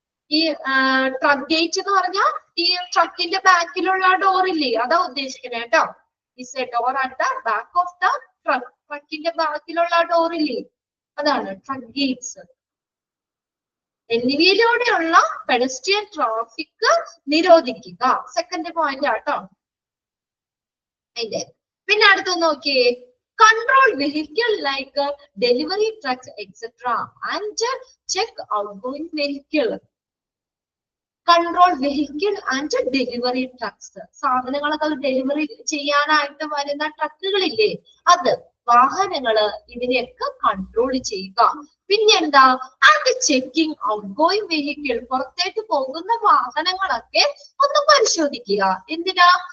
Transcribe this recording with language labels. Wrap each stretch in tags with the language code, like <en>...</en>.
<ml>ഈ truck gate എന്ന് പറഞ്ഞാൽ ഈ ട്രക്കിന്റെ ബാക്കിലുള്ള ഡോറില്ലേ, അതാ ഉദ്ദേശിക്കുന്നത് കേട്ടോ.</ml> <en>Is a door at the back of the truck.</en> <ml>ട്രക്കിന്റെ ബാക്കിലുള്ള ഡോറില്ലേ, അതാണ് truck Gates. എന്നിവയിലൂടെയുള്ള pedestrian traffic നിരോധിക്കുക. Second point ആട്ടോ അതിന്റെ. പിന്നെ അടുത്ത് നോക്കിയേ,</ml> <en>control vehicle like delivery trucks etc. and check outgoing vehicle. Control vehicle and delivery trucks,</en> <ml>സാധനങ്ങളൊക്കെ ഡെലിവറി ചെയ്യാനായിട്ട് വരുന്ന ട്രക്കുകളില്ലേ, അത് വാഹനങ്ങള് ഇതിനെയൊക്കെ കൺട്രോൾ ചെയ്യുക. പിന്നെന്താ,</ml> <en>and checking outgoing vehicle,</en> <ml>പുറത്തേക്ക് പോകുന്ന വാഹനങ്ങളൊക്കെ ഒന്ന് പരിശോധിക്കുക. എന്തിനാ?</ml>